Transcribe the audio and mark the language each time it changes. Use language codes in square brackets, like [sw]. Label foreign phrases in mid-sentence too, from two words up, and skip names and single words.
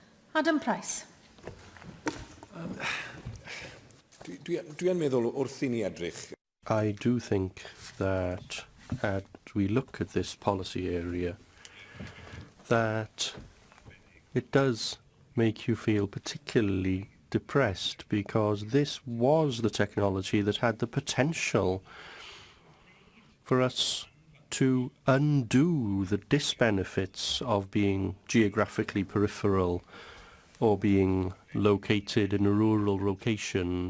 [en] Adam Price. [cy] Dwi'n meddwl wrth I ni edrych. [en] I do think that as we look at this policy area, that it does make you feel particularly depressed, because this was the technology that had the potential for us to undo the disbenefits of being geographically peripheral or being located in a rural location.